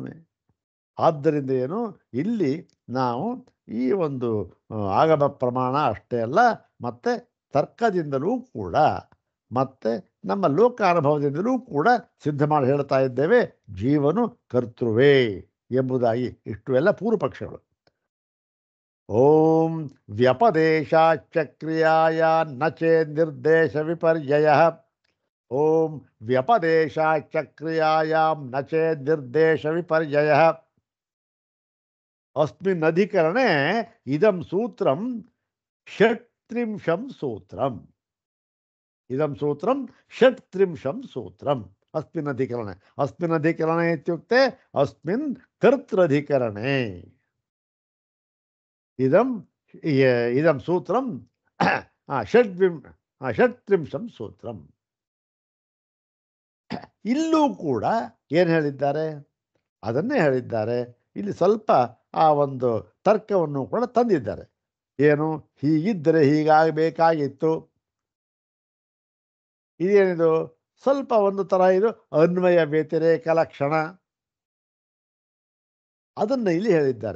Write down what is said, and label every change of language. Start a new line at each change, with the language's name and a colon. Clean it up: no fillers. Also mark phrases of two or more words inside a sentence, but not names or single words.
Kannada: ಆದ್ದರಿಂದ ಏನು, ಇಲ್ಲಿ ನಾವು ಈ ಒಂದು ಆಗಮ ಪ್ರಮಾಣ ಅಷ್ಟೇ ಅಲ್ಲ, ಮತ್ತೆ ತರ್ಕದಿಂದಲೂ ಕೂಡ ಮತ್ತೆ ನಮ್ಮ ಲೋಕಾನುಭವದಿಂದಲೂ ಕೂಡ ಸಿದ್ಧ ಮಾಡಿ ಹೇಳ್ತಾ ಇದ್ದೇವೆ ಜೀವನು ಕರ್ತೃವೇ ಎಂಬುದಾಗಿ. ಇಷ್ಟು ಎಲ್ಲ ಪೂರ್ವ ಪಕ್ಷಗಳು.
Sanskrit: ಓಂ ವ್ಯಪದೇಶಾಚಕ್ರಿಯಾಯ ನಚೇ ನಿರ್ದೇಶ ವಿಪರ್ಯಯ. ಓಂ ವ್ಯಪದೇಶಾಚಕ್ರಿಯಾಯಾಂ ನಚೇ ನಿರ್ದೇಶ ವಿಪರ್ಯಯ. ಅಸ್ಮಿನ್ ಅಧಿಕರಣೆ ಇದಂ ಸೂತ್ರಂ ಷಟ್ತ್ರಿಂಶಂ ಸೂತ್ರಂ. ಇದಂ ಸೂತ್ರಂ ಷಟ್ತ್ರಿಂಶಂ ಸೂತ್ರಂ ಅಸ್ಮಿನ್ ಅಧಿಕರಣೆ. ಅಸ್ಮಿನ್ ಅಧಿಕರಣೆ ಇತ್ಯುಕ್ತೆ ಅಸ್ಮಿನ್ ಕರ್ತೃಧಿಕರಣೆ. ಇದಂ ಸೂತ್ರಂ ಷಟ್ತ್ರಿಂಶಂ ಸೂತ್ರಂ.
Kannada: ಇಲ್ಲೂ ಕೂಡ ಏನು ಹೇಳಿದ್ದಾರೆ ಅದನ್ನೇ ಹೇಳಿದ್ದಾರೆ. ಇಲ್ಲಿ ಸ್ವಲ್ಪ ಆ ಒಂದು ತರ್ಕವನ್ನು ಕೂಡ ತಂದಿದ್ದಾರೆ. ಏನು, ಹೀಗಿದ್ದರೆ ಹೀಗಾಗಬೇಕಾಗಿತ್ತು. ಇದೇನಿದು, ಸ್ವಲ್ಪ ಒಂದು ಥರ ಇದು ಅನ್ವಯ ವ್ಯತಿರೇಕ ಲಕ್ಷಣ, ಅದನ್ನು ಇಲ್ಲಿ ಹೇಳಿದ್ದಾರೆ.